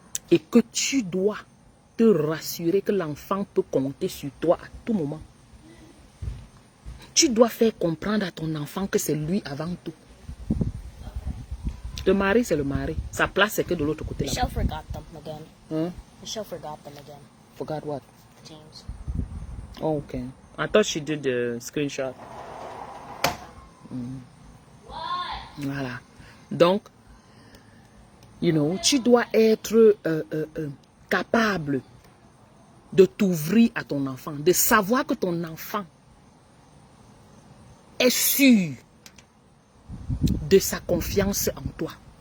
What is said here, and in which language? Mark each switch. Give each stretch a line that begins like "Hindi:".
French: Et que tu dois te rassurer que l'enfant peut compter sur toi à tout moment. Tu dois faire comprendre à ton enfant que c'est lui avant tout. Le mari, c'est le mari. Sa place, c'est que de l'autre côté.
English: Michelle forgot them again. Huh? Michelle forgot them again. Forgot what? James. Oh, okay. I thought she did the screenshot.
French: Voilà. Donc, tu dois être capable de t'ouvrir à ton enfant, de savoir que ton enfant est sûr de sa confiance en toi.